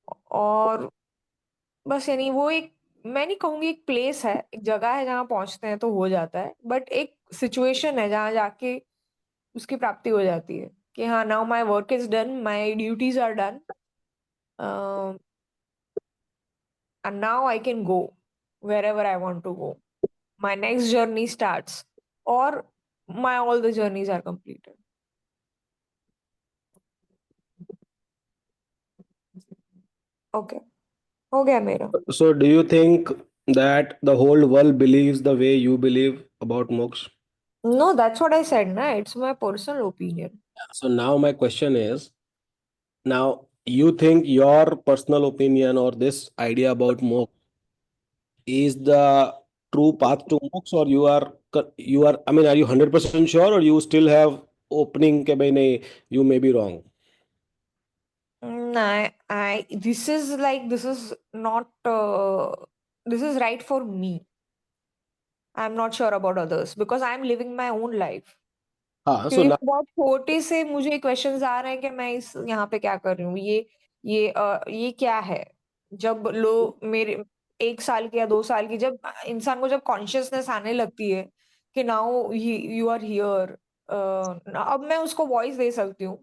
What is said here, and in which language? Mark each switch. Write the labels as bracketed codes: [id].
[hi] और बस यानी वो एक, मैं नहीं कहूंगी एक प्लेस है, एक जगह है जहाँ पहुंचते हैं तो हो जाता है, बट एक सिचुएशन है जहाँ जाके उसकी प्राप्ति हो जाती है कि हाँ [en] Now my work is done, my duties are done, and now I can go wherever I want to go. My next journey starts, or my all the journeys are completed. [hi] Okay, हो गया मेरा। [en] So do you think that the whole world believes the way you believe about moksha? No, that's what I said, na. It's my personal opinion. So now my question is, now you think your personal opinion or this idea about moksha is the true path to moksha, or you are, I mean, are you 100% sure, or you still have opening [hi] ke bhai nahi, [en] you may be wrong? This is like, this is not, this is right for me. I'm not sure about others because I'm living my own life. [hi] हाँ, so क्योंकि [en] now, [hi] बहुत छोटे से मुझे questions आ रहे हैं कि मैं इस यहाँ पे क्या कर रही हूँ, ये क्या है। जब लोग मेरे 1 साल की या 2 साल की, जब इंसान को जब कॉन्शियसनेस आने लगती है कि [en] now you are here, [hi] अब मैं उसको वॉइस दे सकती हूँ।